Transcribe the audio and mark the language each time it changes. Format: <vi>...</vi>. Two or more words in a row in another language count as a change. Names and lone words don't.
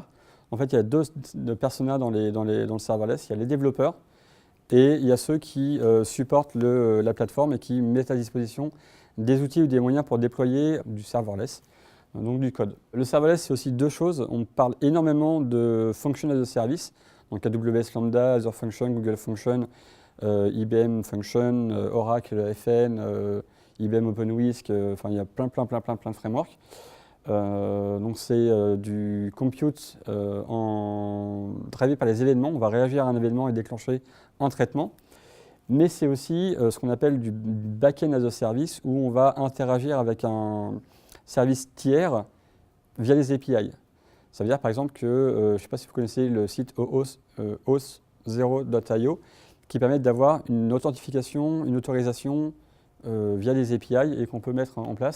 <fr>En fait, il y a deux personas dans le serverless. Il y a les développeurs et il y a ceux qui supportent la plateforme et qui mettent à disposition des outils ou des moyens pour déployer du serverless, donc du code. Le serverless, c'est aussi deux choses. On parle énormément de</fr> <en>function as a service,</en> <fr>donc AWS Lambda, Azure Function, Google Function, IBM Function, Oracle FN, IBM OpenWhisk, enfin il y a plein de frameworks. Donc c'est du compute drivé par les événements. On va réagir à un événement et déclencher un traitement. Mais c'est aussi ce qu'on appelle du</fr> <en>back-end as a service</en> <fr>où on va interagir avec un service tiers via les API. Ça veut dire par exemple que, je ne sais pas si vous connaissez le site auth0.io qui permet d'avoir une authentification, une autorisation via les API et qu'on peut mettre en place.</fr>